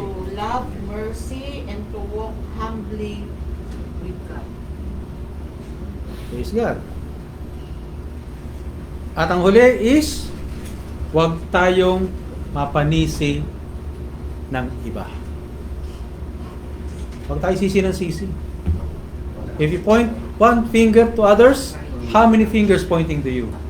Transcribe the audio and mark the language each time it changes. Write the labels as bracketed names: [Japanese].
[English] to love mercy, and to walk humbly with God. Praise God. [Filipino] At ang huli is, huwag tayong mapanisi ng iba. Huwag tayo sisi ng sisi. [English] If you point one finger to others, how many fingers pointing to you?